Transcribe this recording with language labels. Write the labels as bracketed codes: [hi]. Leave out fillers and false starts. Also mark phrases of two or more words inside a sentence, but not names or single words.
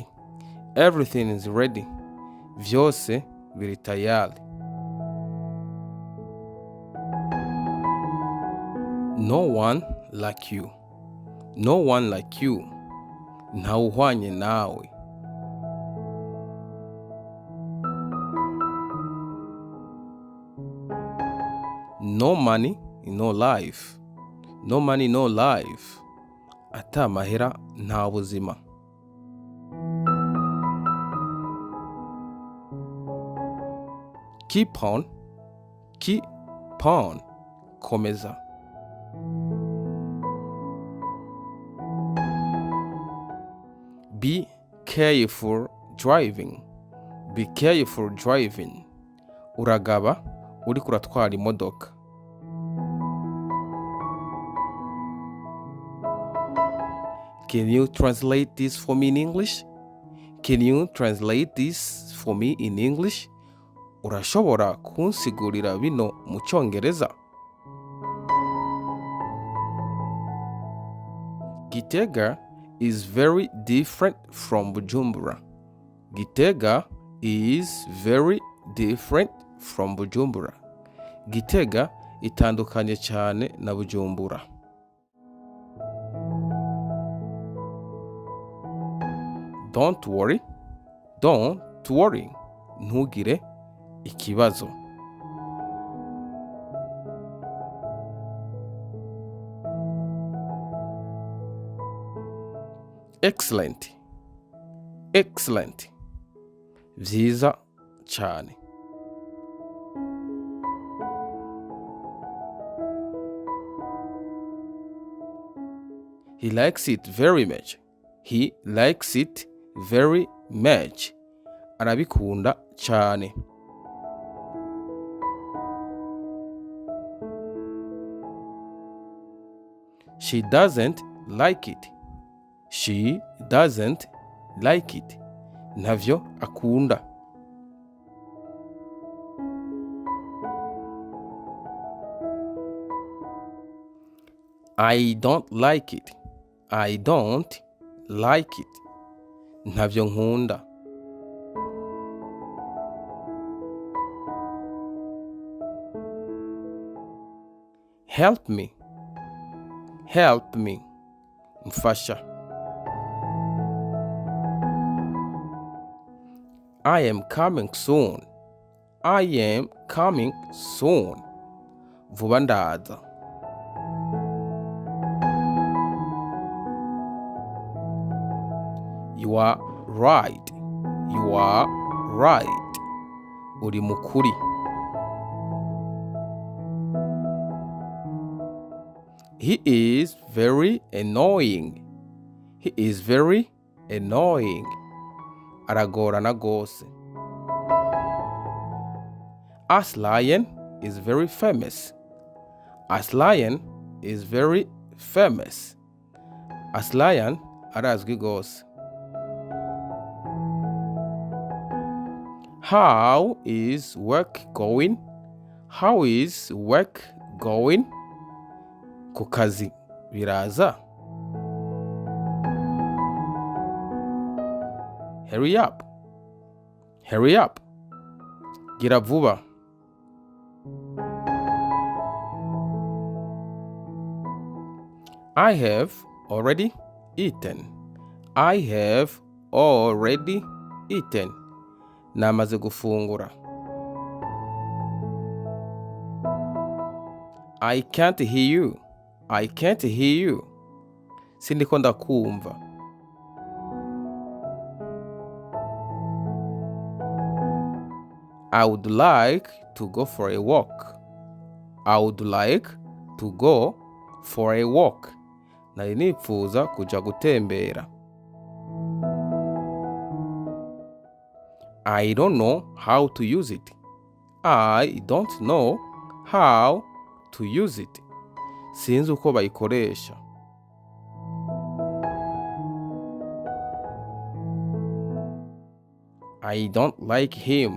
[en] Everything is ready. [rn] Vyose biri tayari. [en] No one like you. No one like you. [rn] Ntawuhwanye nawe. [en] No money, no life. No money, no life. [rn] Ata mahera nta buzima. [en] Keep on. Keep on. Komeza. Be careful driving. Be careful driving. [rn] Uragaba uriko uratwara imodoka. [en] Can you translate this for me in English? Can you translate this for me in English? [rn] Urashobora kunsigurira bino mu Cyongereza? [en] Gitega is very different from Bujumbura. Gitega is very different from Bujumbura. [rn] Gitega itandukanye cyane na Bujumbura. [en] Don't worry. Don't worry. [rn] Ntugire ikibazo. [en] Excellent. Excellent. [rn] Vyiza cyane. [en] He likes it very much. He likes it very much. [rn] Arabikunda cyane. [en] She doesn't like it. She doesn't like it. [rn] Ntavyo akunda. [en] I don't like it. I don't like it. [rn] Ntavyo nkunda. [en] Help me. Help me. Mfasha. I am coming soon. I am coming soon. [rn] Vuba ndaza. [en] You are right. You are right. [rn] Uri mukuri. [en] He is very annoying. He is very annoying. [rn] Aragorana gose. [en] As lion is very famous. As lion is very famous. As lion [rn] arazwi gose. [en] How is work going? How is work going? [rn] Ku kazi biraza. [en] Hurry up. Hurry up. [rn] Gira vuba. [en] I have already eaten. I have already eaten. [rn] Namaze gufungura. [en] I can't hear you. I can't hear you. [rn] Sindiko ndakumva. [en] I would like to go for a walk. I would like to go for a walk. [rn] Nari nipfuza kuja gutembera. [en] I don't know how to use it. I don't know how to use it. [rn] Sinzi uko bayikoresha. [en] I don't like him.